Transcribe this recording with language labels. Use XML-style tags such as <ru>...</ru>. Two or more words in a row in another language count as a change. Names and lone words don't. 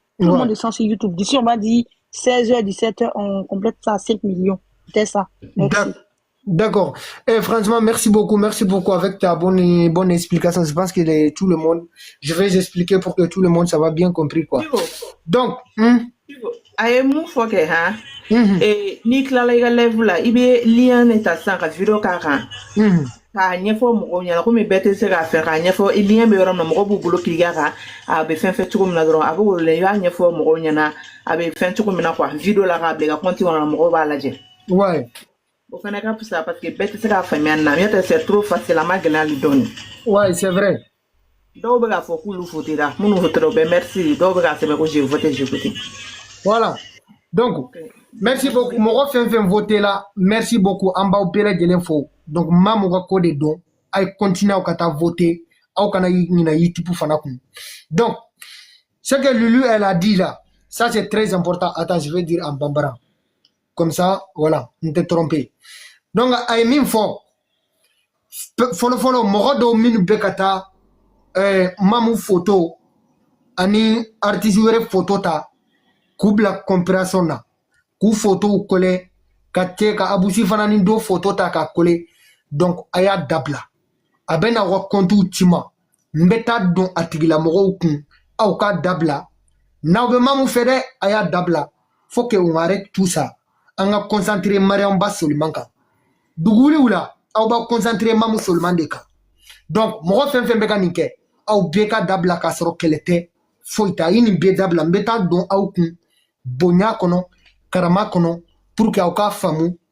<fr>Tout le monde descend sur YouTube. D'ici, on va dire 16h, 17h, on complète ça à 5 millions. C'est ça. Merci. D'accord. Franchement, merci beaucoup avec ta bonne explication. Je pense que tout le monde, je vais expliquer pour que tout le monde, ça va bien compris, quoi. Donc,</fr> <bm>aye mun fɔ kɛ han n'i tilala i ka live la i bɛ lien de ta sisan ka video k'a kan k'a ɲɛfɔ mɔgɔw ɲɛna komi bɛɛ tɛ se k'a fɛ k'a ɲɛfɔ lien bɛ yɔrɔ min na mɔgɔw b'u bolo kiliga kan a bɛ fɛn fɛn cogo min na dɔrɔn a bɛ wolo i b'a ɲɛfɔ mɔgɔw ɲɛna a bɛ fɛn cogo min na quoi video la k'a bila i ka compte kɔnɔ mɔgɔw b'a lajɛ.</bm> <fr>Ouais.</fr> <bm>O fana ka fisa</bm> <fr>parce que</fr> <bm>bɛɛ tɛ se k'a faamuya nin na n'o tɛ</bm> <fr>c'est trop facile</fr> <bm>a ma gɛlɛya hali dɔɔni.</bm> <fr>Ouais, c'est vrai.</fr> <bm>dɔw bɛ k'a fɔ k'olu votera minnu votera o bɛ merci dɔw bɛ k'a sɛbɛn ko</bm> <fr>j'ai voté j'ai voté. Voilà. Donc, merci beaucoup.</fr> <bm>Mɔgɔ fɛn fɛn voté là,</bm> <fr>merci beaucoup.</fr> <bm>An b'aw bɛɛ lajɛlen fo. Donc, maa mun ka ko de dɔn, a ye continuer aw ka taa voter. Aw kana ɲina YouTube fana kun.</bm> <fr>Donc, ce que Lulu elle a dit là, ça c'est très important. Attends, je vais dire en bambara. Comme ça, voilà, on t'est trompé. Donc,</fr> <bm>a ye min fɔ, fɔlɔ mɔgɔ dɔw minnu bɛ ka taa mamu photo ani artiste wɛrɛ photo ta. K'u bila comparaison na k'u photo kole ka cɛ ka abusi fana ni do photo ta ka kole donc a y'a dabila a bɛ na aw ka compte ci ma n bɛ taa don a tigilamɔgɔw kun aw ka dabila n'aw bɛ mamu fɛ dɛ a y'a dabila</bm> <fr>faut que on arrête tout ça</fr> <bm>an ka concentrer Mariam Ba Soliman kan duguwuliw la aw b'a concentrer mamu Soliman de kan donc mɔgɔ fɛn fɛn bɛ ka nin kɛ aw bɛɛ ka dabila k'a sɔrɔ kɛlɛ tɛ foyi t'a ye nin bɛɛ dabila n bɛ taa don aw kun bonya kɔnɔ karama kɔnɔ</bm> <fr>pour que</fr> <bm>aw ka faamu</bm>